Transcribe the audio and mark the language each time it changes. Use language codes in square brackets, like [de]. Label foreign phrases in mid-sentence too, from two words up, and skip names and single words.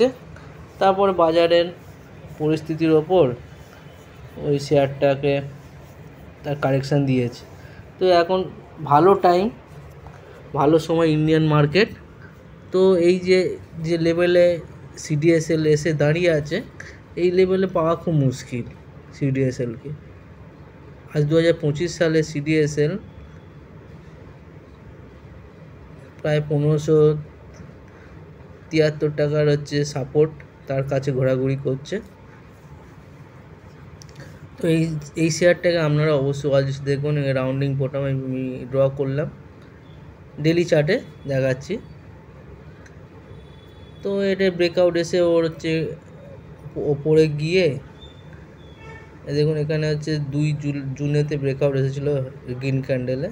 [bn] তারপর বাজারের পরিস্থিতির ওপর ওই শেয়ারটাকে তার কারেকশান দিয়েছে। তো এখন ভালো টাইম, ভালো সময় ইন্ডিয়ান মার্কেট। তো এই যে লেভেলে সিডিএসএল এসে দাঁড়িয়ে আছে, এই লেভেলে পাওয়া খুব মুশকিল সিডিএসএল কে। আজ 2025 সালে সিডিএসএল প্রায় 1573 টাকার হচ্ছে সাপোর্ট তার কাছে ঘোরাঘুরি करছে। तो এই শেয়ারটাকে আপনারা অবশ্যই ওয়াচ লিস্টে দেখুন। রাউন্ডিং বটম আমি ড্র করলাম, ডেলি চার্টে দেখাচ্ছি। তো এটা ব্রেকআউট এসে ওর হচ্ছে ওপরে গিয়ে দেখুন এখানে হচ্ছে 2 জুনেতে ব্রেকআউট এসেছিলো গ্রিন ক্যান্ডেলে।